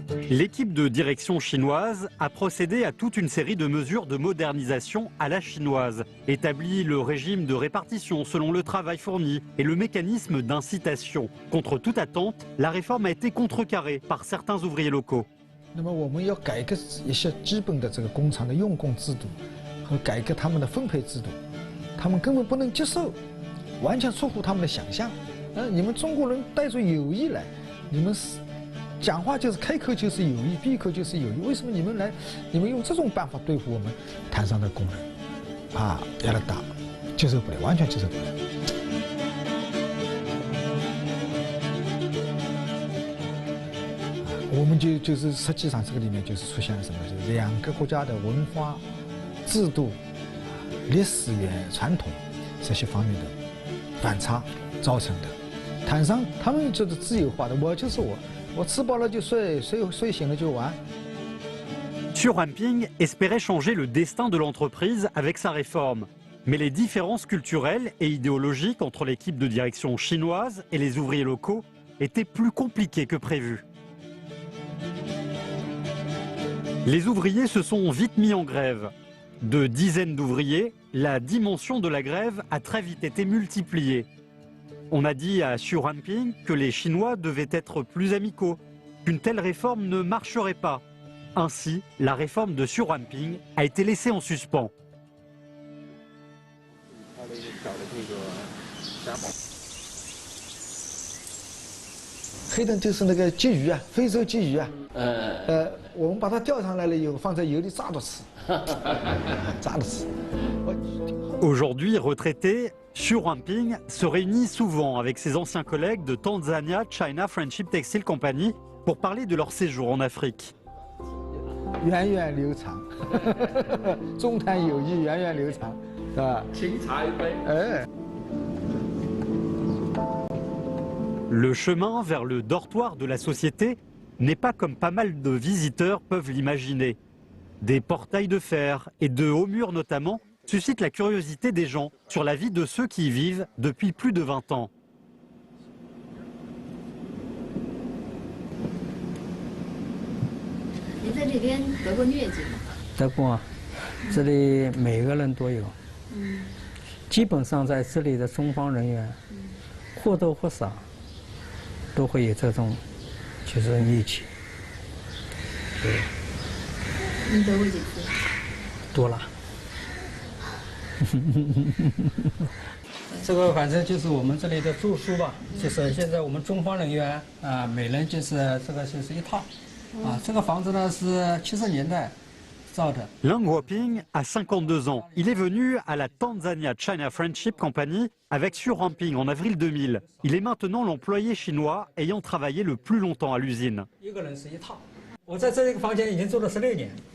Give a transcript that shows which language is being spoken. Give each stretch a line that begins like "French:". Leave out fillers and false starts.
French: L'équipe de direction chinoise a procédé à toute une série de mesures de modernisation à la chinoise, établi le régime de répartition selon le travail fourni et le mécanisme d'incitation. Contre toute attente, la réforme a été contrecarrée par certains ouvriers locaux.
Chinese: 那么我们要改革一些基本的这个工厂的用工制度和改革他们的分配制度，他们根本不能接受，完全出乎他们的想象。你们中国人带着友谊来，你们是讲话就是开口就是友谊，闭口就是友谊，为什么你们来，你们用这种办法对付我们摊上的工人？啊，压力大，接受不了，完全接受不了。我们就是实际上这个里面就是出现了什么？就是两个国家的文化、制度、历史传统这些方面的反差造成的。摊上他们就是自由化的，我就是我吃饱了就睡，睡醒了就玩。
French: Xu Huanping espérait changer le destin de l'entreprise avec sa réforme. Mais les différences culturelles et idéologiques entre l'équipe de direction chinoise et les ouvriers locaux étaient plus compliquées que prévu. Les ouvriers se sont vite mis en grève. De dizaines d'ouvriers, la dimension de la grève a très vite été multipliée. On a dit à Xu Huanping que les Chinois devaient être plus amicaux, qu'une telle réforme ne marcherait pas. Ainsi, la réforme de Xu Huanping a été laissée en suspens.
Chinese: 黑灯就是那个鲫鱼啊，非洲鲫鱼啊。我们把它钓上来了以后，放在油里炸着吃，炸着吃。
French: Aujourd'hui retraité, Xu Huanping se réunit souvent avec ses anciens collègues de Tanzania China Friendship Textile Company pour parler de leur séjour en Afrique.
Chinese: 源远流长，中谈友谊源远流长，是吧？青茶一杯。哎。
French: Le chemin vers le dortoir de la société n'est pas comme pas mal de visiteurs peuvent l'imaginer. Des portails de fer et de hauts murs notamment suscitent la curiosité des gens sur la vie de ceux qui y vivent depuis plus de 20 ans.
Chinese: 您在这边得过疟疾吗？得过，这里每个人都有。基本上在这里的中方人员，或多或少都会有这种就是疟疾。对。您得过几次？多了。这个反正就是我们这里的住宿吧，就是现在我们中方人员啊，每人就是这个就是一套。这个房子呢是70年代造的。
French: Leng Huoping a 52 ans. Il est venu à la Tanzania China Friendship Company avec Xu Huanping en avril 2000. Il est maintenant l'employé chinois ayant travaillé le plus longtemps à l'usine.
Chinese: 一个人是一套。我在这个房间已经住了16年。